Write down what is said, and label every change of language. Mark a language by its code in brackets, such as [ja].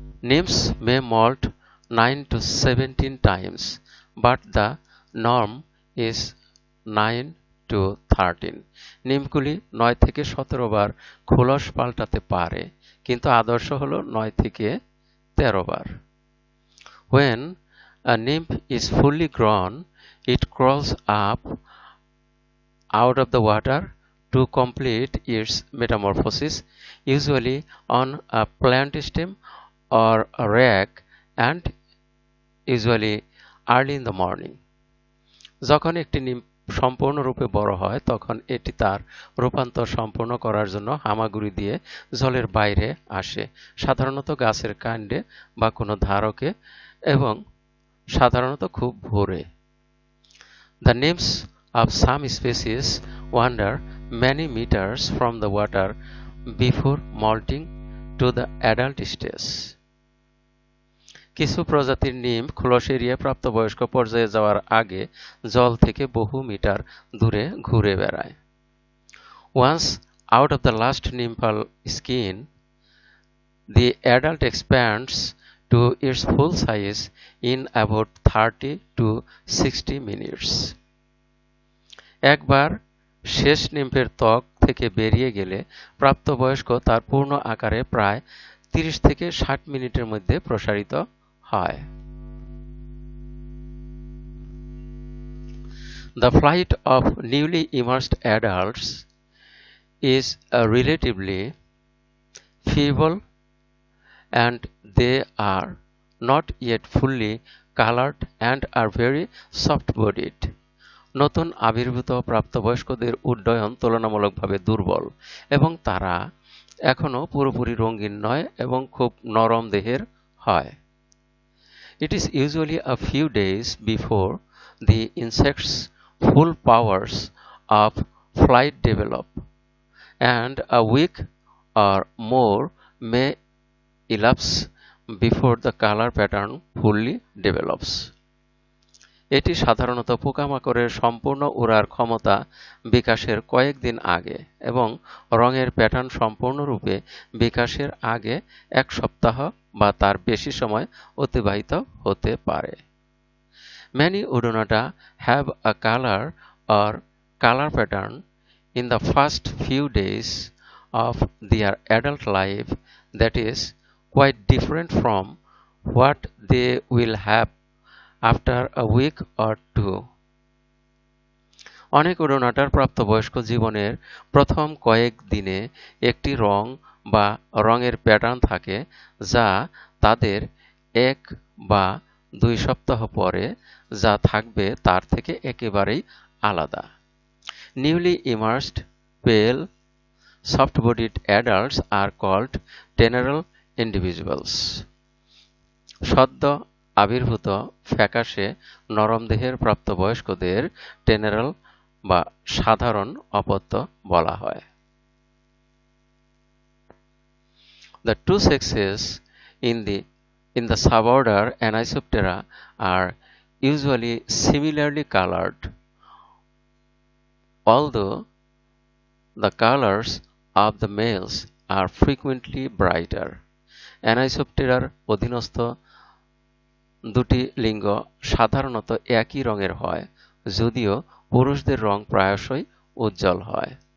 [en] Nymphs may molt 9 to 17 times, but the norm is 9 to 13. [bn] নিমগুলি 9 থেকে 17 বার খোলস পাল্টাতে পারে, কিন্তু আদর্শ হলো 9 থেকে 13 বার। [en] When a nymph is fully grown, it crawls up out of the water to complete its metamorphosis, usually on a plant stem or a rag, and usually early in the morning. [bn] যখন একটি nymph সম্পূর্ণরূপে বড় হয় তখন এটি তার রূপান্তর সম্পূর্ণ করার জন্য হামাগুড়ি দিয়ে জলের বাইরে আসে, সাধারণত গাছের কাণ্ডে বা কোনো ধারকে, এবং সাধারণত খুব ভোরে। [en] The nymphs of some species wander many meters from the water before molting to the adult stage. [bn] কিছু প্রজাতির নিম্ফ খোলস এড়িয়ে প্রাপ্তবয়স্ক পর্যায়ে যাওয়ার আগে জল থেকে বহু মিটার দূরে ঘুরে বেড়ায়। [en] Once out of the last nymphal skin, the adult expands to its full size in about 30 to 60 minutes. [bn] একবার শেষ নিম্ফের ত্বক থেকে বেরিয়ে গেলে প্রাপ্তবয়স্ক তার পূর্ণ আকারে প্রায় 30 থেকে 60 মিনিটের মধ্যে প্রসারিত হয়। [en] The flight of newly emerged adults is relatively feeble and they are not yet fully colored and are very soft-bodied. [bn] নতুন আবির্ভূত প্রাপ্তবয়স্কদের উড্ডয়ন তুলনামূলকভাবে দুর্বল এবং তারা এখনো পুরোপুরি রঙিন নয় এবং খুব নরম দেহের হয়। [en] It is usually a few days before the insect's full powers of flight develop, and a week or more may elapse before the color pattern fully develops. [bn] এটি সাধারণত পোকামাকড়ের সম্পূর্ণ উড়ার ক্ষমতা বিকাশের কয়েকদিন আগে এবং রঙের প্যাটার্ন সম্পূর্ণরূপে বিকাশের আগে 1 সপ্তাহ বা তার বেশি সময় অতিবাহিত হতে পারে। [en] Many Odonata have a color or color pattern in the first few days of their adult life that is quite different from what they will have after a week or two. [bn] অনেক ওডোনাটার প্রাপ্তবয়স্ক জীবনের প্রথম কয়েক দিনে একটি রং বা রঙের pattern থাকে যা তাদের 1 বা 2 সপ্তাহ পরে যা থাকবে তার থেকে একেবারেই আলাদা। [en] Newly emerged pale soft-bodied adults are called teneral individuals. [bn] সদ্য আবির্ভূত ফ্যাকাশে নরম দেহের প্রাপ্তবয়স্কদের টেনেরাল বা সাধারণ অপত্য বলা হয়। [en] The two sexes in the suborder Anisoptera are usually similarly colored, although the colors of the males are frequently brighter. [bn] Anisopteraর অধীনস্থ দুটি লিঙ্গ সাধারণত একই রঙের হয়, যদিও পুরুষদের রং প্রায়শই উজ্জ্বল হয়।